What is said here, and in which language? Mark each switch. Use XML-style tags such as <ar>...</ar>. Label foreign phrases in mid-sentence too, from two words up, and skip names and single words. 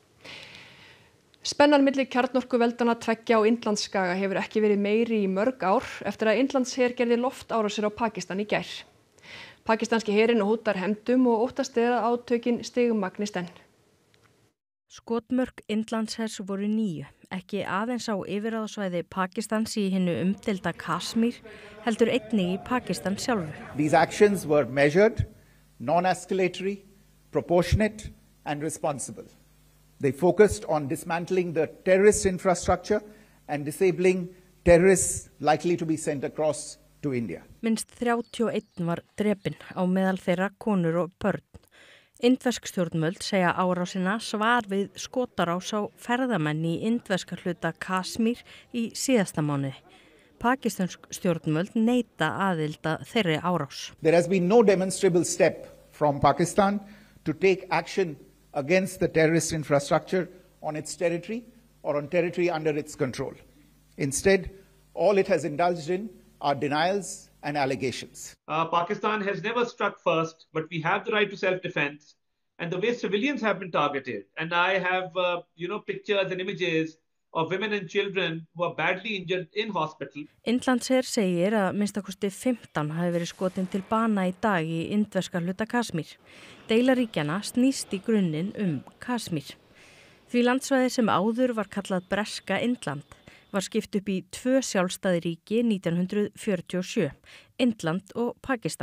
<is>Spennan milli kjarnorkuveldanna tveggja á Indlandsskaga hefur ekki verið meiri í mörg ár eftir að Indlandsher gerði loftárásir á Pakistan í gær. Pakistanski herinn hótar hefndum og óttast er að átökin stigmagnist enn. Skotmörk Indlandshers voru 9, ekki aðeins á yfirráðasvæði Pakistans í hinu umdeilda Kashmir, heldur einnig í Pakistan sjálfu.</is> <en>These actions were measured, non-escalatory, proportionate and responsible. They focused on dismantling the terrorist infrastructure and disabling terrorists likely to be sent across to India.</en> <is>Minnst 31 var drepinn, á meðal þeirra konur og börn. Indversk stjórnvöld segja árásina svar við skotarás á ferðamenn í indverska hluta Kashmir í síðasta mánuði. Pakistansk stjórnvöld neita aðild að þeirri árás.</is> <en>There has been no demonstrable step from Pakistan to take action against the terrorist infrastructure on its territory or on territory under its control. Instead, all it has indulged in are denials and allegations. Pakistan has never struck first, but we have the right to self-defense, and the way civilians have been targeted. And I have, pictures and images of women and children who are badly injured in hospital.</en> <is>Indlandsher segir að minnstakosti 15 hafi verið skotin til bana í dag í indverska hluta Kashmir. Deila ríkjanna snýst í grunninn Kashmir. Því landsvæði sem áður var kallað breska Indland var skipt upp í 2 sjálfstæði ríki 1947, Indland og Pakistan.</is>